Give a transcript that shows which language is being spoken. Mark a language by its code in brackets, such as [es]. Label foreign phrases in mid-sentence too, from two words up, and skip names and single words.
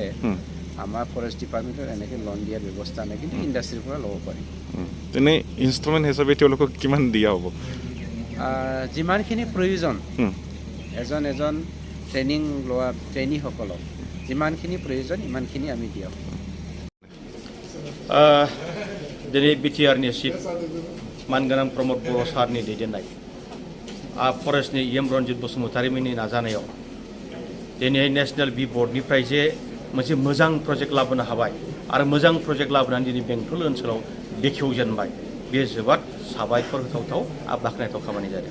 [as] আমাৰ ফৰেষ্ট ডিপাৰ্টমেণ্টৰ এনেকৈ লোন দিয়াৰ ব্যৱস্থা নাই, কিন্তু ইণ্ডাষ্ট্ৰীৰ পৰা ল'ব পাৰি। তেনে ইনষ্টলমেণ্ট হিচাপে তেওঁলোকক কিমান দিয়া হ'ব? যিমানখিনি প্ৰয়োজন এজন ট্ৰেইনিং লোৱা ট্ৰেইনীসকলক যিমানখিনি প্ৰয়োজন ইমানখিনি আমি দিওঁ। [brx] दिनै बिटिआरनि चिफ मानगोनां प्रमद बर' सारनि दैदेननाय फरेस्टनि एम रनजित बसुमतारीमोननि नाजानायाव दिनै नेशनेल बि बर्डनिफ्राय जे मोनसे मोजां प्रजेक्ट लाबोनो हाबाय आरो मोजां प्रजेक्ट लाबोनानै दिनै बेंटल ओनसोलाव बेखेवजेनबाय, बे जोबोद साबायखर होथावथाव आरो बाख्नायथाव खामानि जादों।